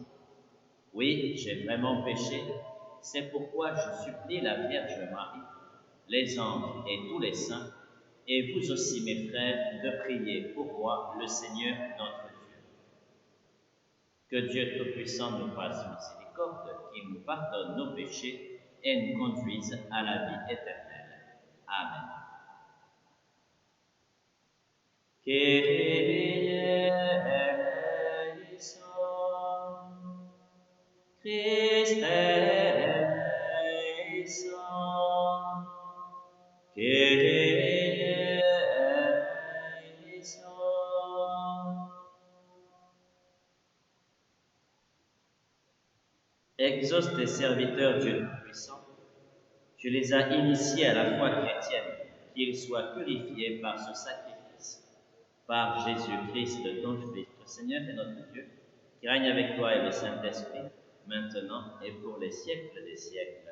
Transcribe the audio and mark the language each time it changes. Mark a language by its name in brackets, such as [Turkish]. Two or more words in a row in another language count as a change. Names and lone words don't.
[French] Oui, j'ai vraiment péché, c'est pourquoi je supplie la Vierge Marie, les anges et tous les saints, et vous aussi mes frères, de prier pour moi le Seigneur notre Dieu. Que Dieu Tout-Puissant nous fasse miséricorde, qu'il nous pardonne nos péchés et nous conduise à la vie éternelle. Amen. [Greek] Κύριε ἐλέησον, Χριστὲ ἐλέησον, Κύριε ἐλέησον. [French] Exauce tes serviteurs, Dieu Tout-Puissant. Tu les as initiés à la foi chrétienne, qu'ils soient purifiés par ce sacrifice. Par Jésus-Christ, ton Fils, notre Seigneur et notre Dieu, qui règne avec toi et le Saint-Esprit, maintenant et pour les siècles des siècles.